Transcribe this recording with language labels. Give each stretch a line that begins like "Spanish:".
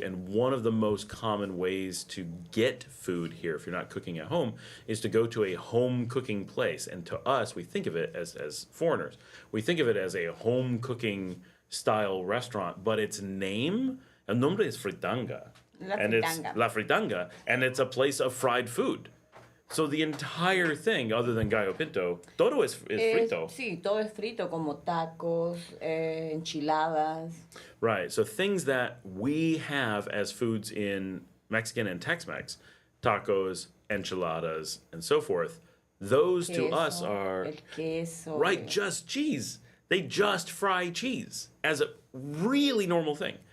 English: And one of the most common ways to get food here, if you're not cooking at home, is to go to a home cooking place. And to us, we think of it as foreigners. We think of it as a home cooking style restaurant, but its name,
Spanish: el nombre
English: is Fritanga.
Spanish: La
English: And it's
Spanish: Fritanga.
English: La Fritanga, and it's a place of fried food. So the entire thing, other than gallo pinto,
Spanish: todo
English: is
Spanish: frito. Sí, todo es frito, como tacos, enchiladas.
English: Right. So things that we have as foods in Mexican and Tex-Mex, tacos, enchiladas, and so forth, those to us
Spanish: Queso,
English: are
Spanish: el queso.
English: right, just cheese. They just fry cheese as a really normal thing.